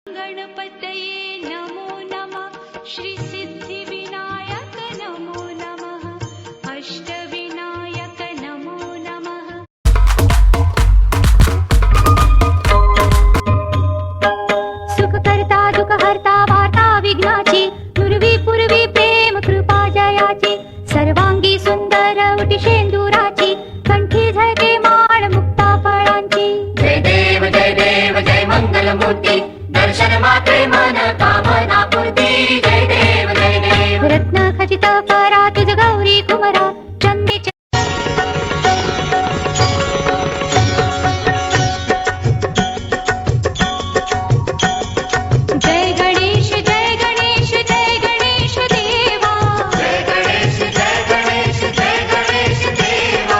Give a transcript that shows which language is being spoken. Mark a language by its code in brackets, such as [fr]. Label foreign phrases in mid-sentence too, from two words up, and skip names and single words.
[sa] गणपतये नमो नमः श्री सिद्धिविनायक नमो नमः अष्टविनायक नमो नमः [mr] सुखकर्ता दुःखहर्ता वार्ता विघ्नाची पूर्वी पूर्वी प्रेम कृपा जयाची सर्वांगी सुंदर उटी शेंदुराची कंठी झळके माळ मुक्ता फळांची जय देव जय मंगलमूर्ती दर्शन मात्रे मन कामना पूर्ती जय देव रत्न खचित परा तुझ गौरी कुमरा चंदीचे [hi] जय गणेश जय गणेश जय गणेश देवा जय गणेश जय गणेश जय गणेश देवा